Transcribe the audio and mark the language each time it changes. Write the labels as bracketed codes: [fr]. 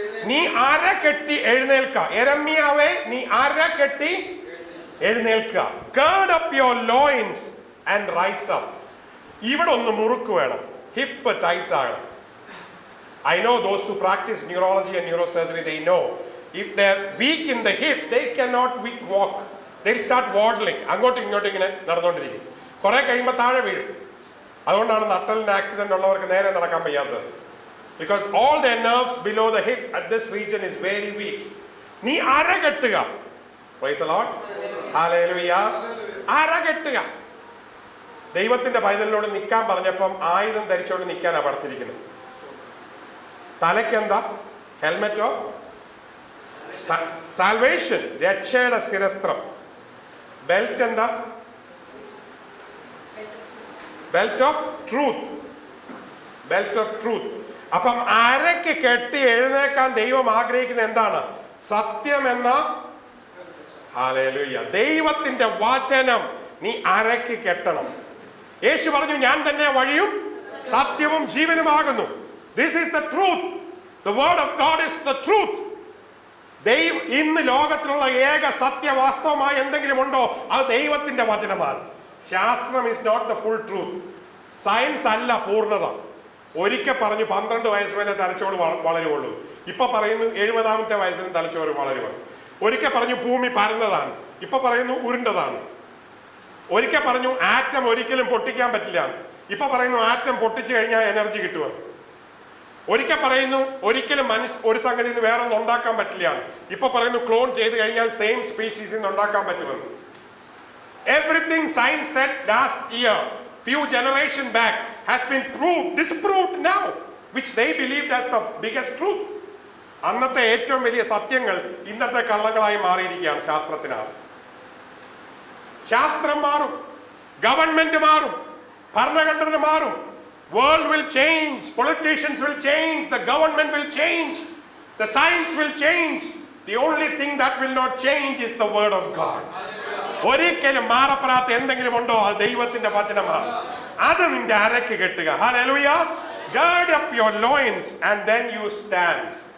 [ml] നീ അര കെട്ടി എഴുന്നേൽക്ക. യെരമ്യാവേ, നീ അര കെട്ടി എഴുന്നേൽക്കുക. [en] Gird up your loins and rise up. [ml] ഇവിടെ ഒന്ന് മുറുക്ക് വേണം. ഹിപ്പ് ടൈറ്റ് ആകണം. [en] I know those who practice neurology and neurosurgery, they know if they're weak in the hip, they cannot walk. They'll start waddling. [ml] അങ്ങോട്ടും ഇങ്ങോട്ടും ഇങ്ങനെ നടന്നുകൊണ്ടിരിക്കും. കുറെ കഴിയുമ്പോൾ താഴെ വീഴും. അതുകൊണ്ടാണ് നട്ടലിന് ആക്സിഡന്റ് ഉള്ളവർക്ക് നേരെ നടക്കാൻ വയ്യാത്തത്. [en] Because all their nerves below the hip at this region is very weak. [ml] നീ അര കെട്ടുക. [en] Praise the Lord. Hallelujah. [ml] അര കെട്ടുക. ദൈവത്തിന്റെ പൈതലിനോട് നിൽക്കാൻ പറഞ്ഞപ്പം ആയുധം ധരിച്ചോണ്ട് നിൽക്കാനാണ് പറഞ്ഞിരിക്കുന്നത്. തലയ്ക്കെന്താ? [en] helmet of salvation, [ml] രക്ഷയുടെ ശിരസ്ത്രം. ബെൽറ്റ് എന്താ? [en] Belt of truth. Belt of truth. [ml] അപ്പം അരയ്ക്ക് കെട്ടി എഴുന്നേക്കാൻ ദൈവം ആഗ്രഹിക്കുന്നത് എന്താണ്? സത്യം എന്ന ഹല്ലേലൂയ, ദൈവത്തിന്റെ വചനം നീ അരയ്ക്ക് കെട്ടണം. യേശു പറഞ്ഞു, ഞാൻ തന്നെ വഴിയും സത്യവും ജീവനുമാകുന്നു. [en] This is the truth. The word of God is the truth. [ml] ഇന്ന് ലോകത്തിലുള്ള ഏക സത്യവാസ്തവമായ എന്തെങ്കിലും ഉണ്ടോ? അത് ദൈവത്തിന്റെ വചനമാണ്. [en] ശാസ്ത്രം is not the full truth. [ml] Science അല്ല പൂർണ്ണത. ഒരിക്കൽ പറഞ്ഞു 12 വയസ്സ് വരെ തലച്ചോറ് വളരുള്ളൂ. ഇപ്പൊ പറയുന്നു 70-ാമത്തെ വയസ്സിന് തലച്ചോറ് വളരുക. ഒരിക്കൽ പറഞ്ഞു ഭൂമി പരന്നതാണ്. ഇപ്പൊ പറയുന്നു ഉരുണ്ടതാണ്. ഒരിക്കൽ പറഞ്ഞു ആറ്റം ഒരിക്കലും പൊട്ടിക്കാൻ പറ്റില്ല. ഇപ്പൊ പറയുന്നു ആറ്റം പൊട്ടിച്ചു കഴിഞ്ഞാൽ എനർജി കിട്ടുമെന്ന്. ഒരിക്കൽ പറയുന്നു ഒരിക്കലും ഒരു സംഗതിയിൽ നിന്ന് വേറെ ഒന്നും ഉണ്ടാക്കാൻ പറ്റില്ല. ഇപ്പൊ പറയുന്നു ക്ലോൺ ചെയ്ത് കഴിഞ്ഞാൽ സെയിം സ്പീഷീസിൽ നിന്ന് ഉണ്ടാക്കാൻ പറ്റുമെന്ന്. [en] Everything science said last year, few generation back, has been disproved now, which they believed as the biggest truth. [ml] അന്നത്തെ ഏറ്റവും വലിയ സത്യങ്ങൾ ഇന്നത്തെ കള്ളങ്ങളായി മാറിയിരിക്കുകയാണ് ശാസ്ത്രത്തിനകത്ത്. ശാസ്ത്രം മാറും, ഗവൺമെന്റ് മാറും, ഭരണഘടന മാറും. [en] World will change, politicians will change, the government will change, the science will change. The only thing that will not change is the word of God. [ml] ഒരിക്കലും മാറപ്പെടാത്ത എന്തെങ്കിലും ഉണ്ടോ? അത് ദൈവത്തിന്റെ വചനമാണ്. അത് നിന്റെ അരയ്ക്ക് കെട്ടുക. Hallelujah. [en] Gird up your loins and then you stand.